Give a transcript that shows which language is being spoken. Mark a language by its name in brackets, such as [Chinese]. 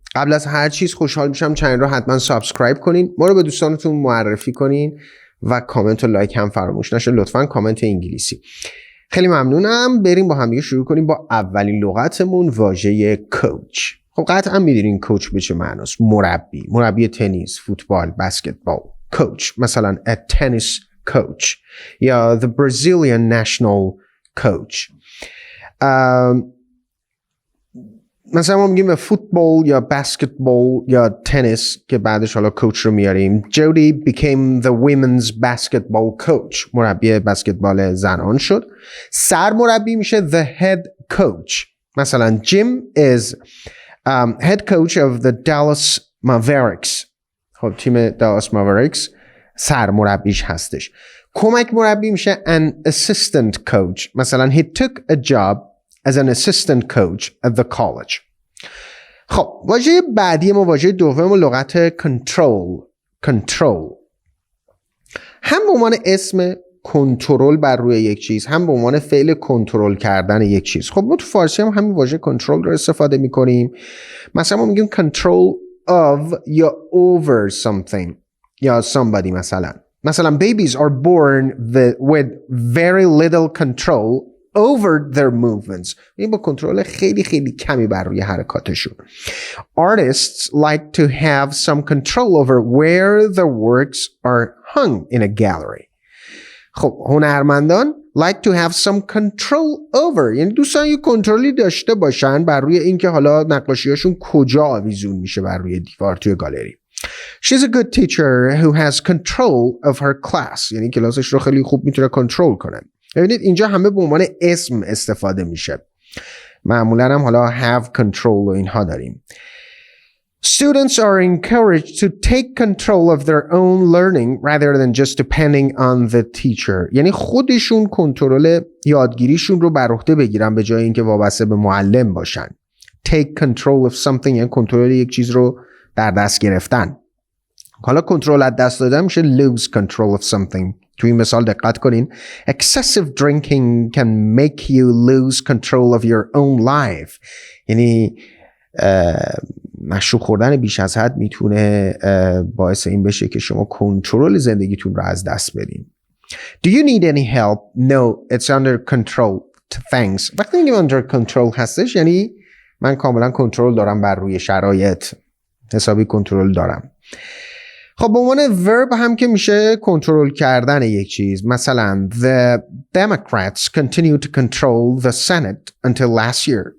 [Persian] قبل از هر چیز خوشحال میشم چنل رو حتما سابسکرایب کنین، ما رو به دوستانتون معرفی کنین و کامنت و لایک هم فراموش نشه. لطفاً کامنت انگلیسی. خیلی ممنونم. بریم با هم دیگه شروع کنیم با اولین لغتمون، واژه کوچ. خب قطعا میدونین کوچ به چه معناست. مربی تنیس، فوتبال، بسکتبال. [English] Coach مثلا a tennis coach یا the Brazilian national coach. [Persian] مثلا ما میگیم فوتبال یا بسکتبال یا تنیس که بعدش حالا کوچ رو میاریم. [English] Judy became the women's basketball coach. [Persian] مربی بسکتبال زنان شد. سرمربی میشه [English] the head coach. مثلا Jim is head coach of the Dallas Mavericks. [Persian] خب تیم Dallas Mavericks سرمربیش هستش. کمک مربی میشه [English] an assistant coach. مثلا he took a job as an assistant coach at the college. [Persian] خب واژه بعدی ما، واژه دوم، لغت control. هم به عنوان اسم کنترل بر روی یک چیز، هم به عنوان فعل کنترل کردن یک چیز. خب ما تو فارسی هم همین واژه کنترل رو استفاده میکنیم. مثلا ما میگیم [English] control of [Persian] یا [English] over something [Persian] یا somebody. [English] مثلا babies are born with very little control over their movements. [Persian] این با کنترل خیلی خیلی کمی بر روی حرکاتشون. [English] Artists like to have some control over where the works are hung in a gallery. [Persian] خب هنرمندان [English] like to have some control over، [Persian] یعنی دوستان یه کنترلی داشته باشن بر روی اینکه حالا نقاشیاشون کجا آویزون میشه بر روی دیوار توی گالری. [English] She's a good teacher who has control of her class. [Persian] یعنی کلاسش رو خیلی خوب میتونه کنترل کنه. ببینید اینجا همه به عنوان اسم استفاده میشه. معمولا هم حالا [English] have control [Persian] و اینها داریم. [English] Students are encouraged to take control of their own learning rather than just depending on the teacher. [Persian] یعنی خودشون کنترل یادگیریشون رو بر عهده بگیرن به جای اینکه وابسته به معلم باشن. [English] Take control of something [Persian] یعنی کنترل یک چیز رو در دست گرفتن. حالا کنترل از دست دادن میشه [English] lose control of something. [Persian] تو این مثال دقت کنین. [English] Excessive drinking can make you lose control of your own life. [Persian] یعنی مشروب خوردن بیش از حد میتونه باعث این بشه که شما کنترل زندگیتون رو از دست بدین. [English] Do you need any help? No, it's under control. Thanks. [Persian] وقتی میگیم [English] under control [Persian] هستش یعنی من کاملا کنترل دارم بر روی شرایط. حسابی کنترل دارم. خب به عنوان ورب هم که میشه کنترل کردن یک چیز. [English] مثلا the Democrats continue to control the Senate until last year.